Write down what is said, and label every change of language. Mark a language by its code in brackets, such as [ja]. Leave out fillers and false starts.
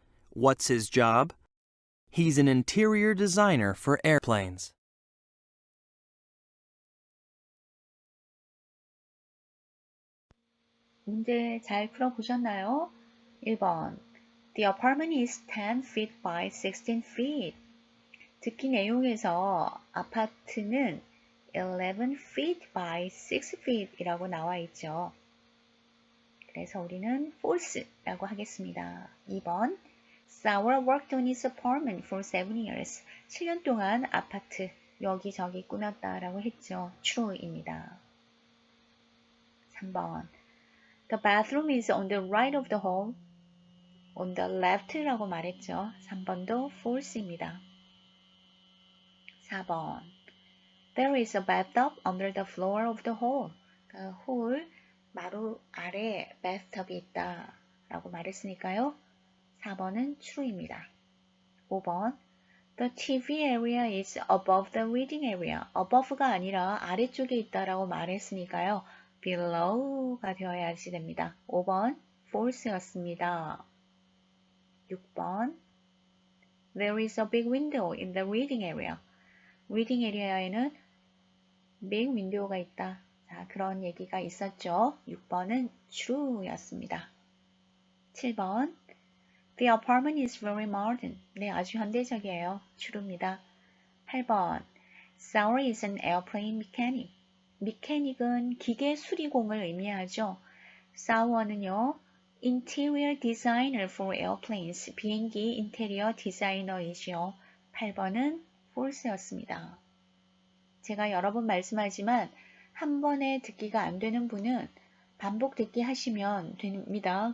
[en] What's his job? He's an interior designer for airplanes. [ko] 문제 잘 풀어보셨나요? 1번. [en] The apartment is 10 feet by 16 feet. [ko] 듣기 내용에서 아파트는 [en] 11 feet by 6 feet [ko] 이라고 나와 있죠. 그래서 우리는 false라고 하겠습니다. 2번. [en] Sauer worked on his apartment for 7 years. [ko] 7년 동안 아파트 여기저기 꾸몄다라고 했죠. true입니다. 3번. [en] The bathroom is on the right of the hall. On the left [ko] 라고 말했죠. 3번도 false입니다. 4번. [en] There is a bathtub under the floor of the hall. [ko] 그러니까 홀 마루 아래 bathtub이 있다 라고 말했으니까요. 4번은 true입니다. 5번. [en] The TV area is above the reading area. [ko] above가 아니라 아래쪽에 있다라고 말했으니까요. below가 되어야지 됩니다. 5번 false였습니다. 6번. [en] There is a big window in the reading area. reading area에는 big window가 있다. [ko] 자, 그런 얘기가 있었죠. 6번은 true였습니다. 7번. [en] The apartment is very modern. [ko] 네, 아주 현대적이에요. true입니다. 8번. [en] Sauer is an airplane mechanic. [ko] mechanic은 기계 수리공을 의미하죠. [en] Sauer는요, interior designer for airplanes. [ko] 비행기 인테리어 디자이너이죠. 8번은 false였습니다. 제가 여러 번 말씀하지만 한 번에 듣기가 안 되는 분은 반복 듣기 하시면 됩니다.